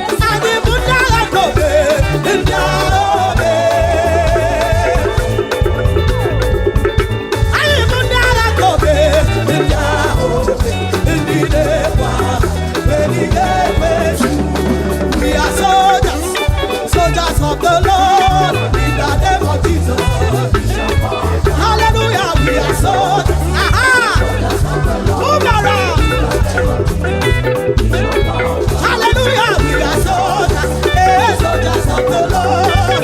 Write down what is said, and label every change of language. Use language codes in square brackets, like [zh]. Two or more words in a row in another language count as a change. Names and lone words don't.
[ig] Anyị bụ ndị agha nke obe. Ndị agha obe. Anyị bụ ndị agha ka obe, ndị agha obe, ndị na-ebu agha, ndị na-ebu ezu. [en] We are soldiers, soldiers of the Lord, in the name of Jesus. Hallelujah, we are soldiers. Aha! Move around. Hallelujah, we are soldiers. Hey, soldiers of the Lord.